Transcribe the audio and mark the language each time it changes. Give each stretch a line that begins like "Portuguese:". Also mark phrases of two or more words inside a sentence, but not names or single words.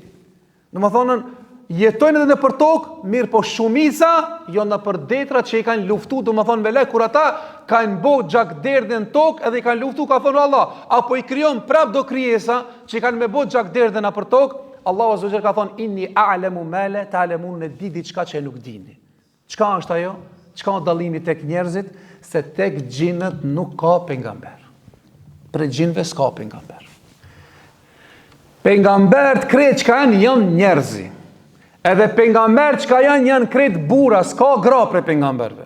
Albanian: Domethënë jetojnë edhe në për tokë, mirë po shumica jo në për detra që i kanë luftu, domethënë me lek kur ata kanë bë gjakderdhje në tokë edhe i kanë luftu, ka thonë Allah, apo i krijon prap do krijesa që kanë me bë gjakderdhje në për tokë,
Arabic: الله عز وجل
Albanian: ka thonë
Arabic: إني أعلم ما لا تعلمون,
Albanian: ne di diçka që nuk dini. Çka është ajo? Çka është dallimi tek njerëzit? Se tek xhinët nuk ka pejgamber. Për xhinëve s'ka pejgamber. Pejgambert krejt çka janë njerëzi. Edhe pejgamber çka janë krejt burra, s'ka gra prej pejgamberve.